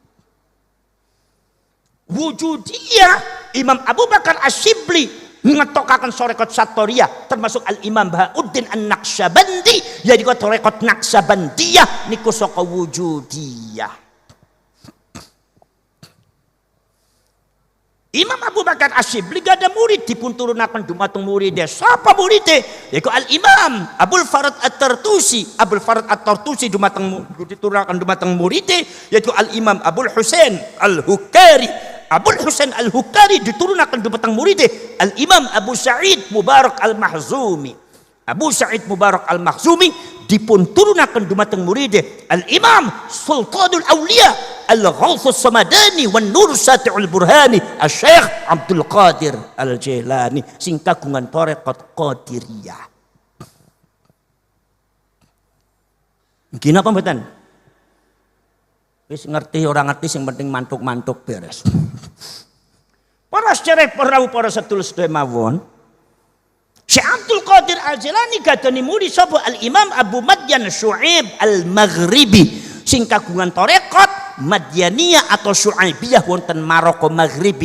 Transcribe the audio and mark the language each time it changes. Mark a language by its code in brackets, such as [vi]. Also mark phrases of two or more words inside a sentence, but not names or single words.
[jv] Wujudiyah Imam Abu Bakar Asy-Syibli ngetokaken torekot Sattoriyah, termasuk Al-Imam Bahauddin An-Naqsyabandi yaiku torekot Naqsyabandiyah niku saka Wujudiyah. Imam Abu Bakar Asy-Syibli gada murid dipun turunaken dumateng muride. Sapa muride? Yaiku Al-Imam Abul Farad At-Tartusi. Abul Farad At-Tartusi diturunaken dumateng muride yaiku Al-Imam Abul Husain Al-Hukari. Abul Husain Al-Hukari diturunaken dumateng muride Al-Imam Abu Sa'id Mubarak Al-Mahzumi. Abu Sa'id Mubarak Al-Mahzumi dipun turunaken dumateng muride Al-Imam Sultanul Auliya Al-Ghawthus Samadani wan Nur Sati'ul Burhani Asy-Syaikh Abdul Qadir Al-Jailani sing kagungan tarekat Qadiriyah. Gini apa mboten? Wis ngerti ora ngerti sing penting mantuk-mantuk beres. Para sedherek para sedulur mawon, Syekh Abdul Qadir Al-Jailani gadani murid sapa Al-Imam Abu Madyan Syu'aib Al-Maghribi sing kagungan tarekat Madyaniyah atau Syu'aibiyah wonten Maroko Maghribi.